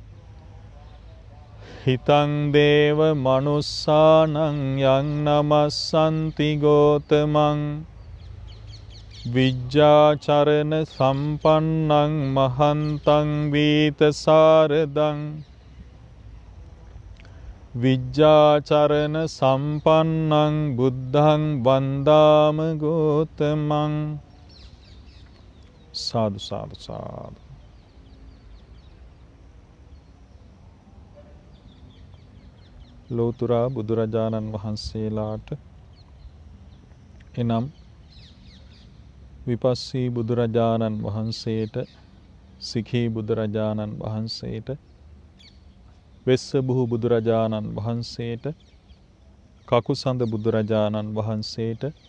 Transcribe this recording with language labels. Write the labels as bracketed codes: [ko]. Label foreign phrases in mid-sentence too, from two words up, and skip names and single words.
[pi] හිතං දේව මනුස්සානං යං නමස්සන්ති ගෝතමං විජ්ජාචරණ සම්පන්නං මහන්තං වීත සාරදං විජ්ජාචරණ සම්පන්නං බුද්ධං වන්දාම ගෝතමං. සාදු සාදු සාදු. [si] ලෝතුරා බුදුරජාණන් වහන්සේලාට එනම් විපස්සී බුදුරජාණන් වහන්සේට සිඛී බුදුරජාණන් වහන්සේට වෙස්සබුහු බුදුරජාණන් වහන්සේට, කකුසඳ බුදුරජාණන් වහන්සේට,